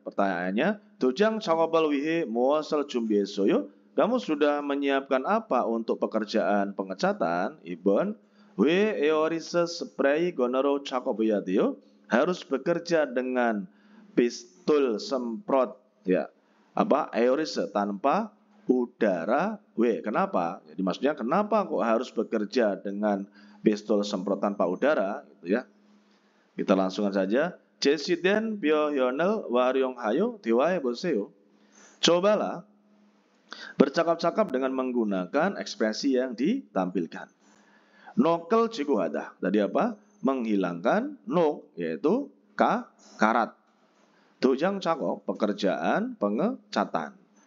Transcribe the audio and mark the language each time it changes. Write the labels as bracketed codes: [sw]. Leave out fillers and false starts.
[id] Pertanyaannya, [ko] 도장 작업을 위해 무엇을 준비했어요? [id] Kamu sudah menyiapkan apa untuk pekerjaan pengecatan? [ko] Ibon, 왜 에어리스 스프레이 건으로 작업해야 돼요? [id] Harus bekerja dengan pistol semprot ya. [ko] 에어리스 [id] tanpa udara. Kenapa? Jadi maksudnya kenapa kok harus bekerja dengan pistol semprot tanpa udara gitu ya. Kita langsungkan saja. [ko] 제시된 표현을 활용하여 대화해 보세요. [id] Cobalah bercakap-cakap dengan menggunakan ekspresi yang ditampilkan. Nokel jiguhada. Tadi apa? Menghilangkan nok yaitu karat. [ko] 도장 작업 [id] pekerjaan pengecatan.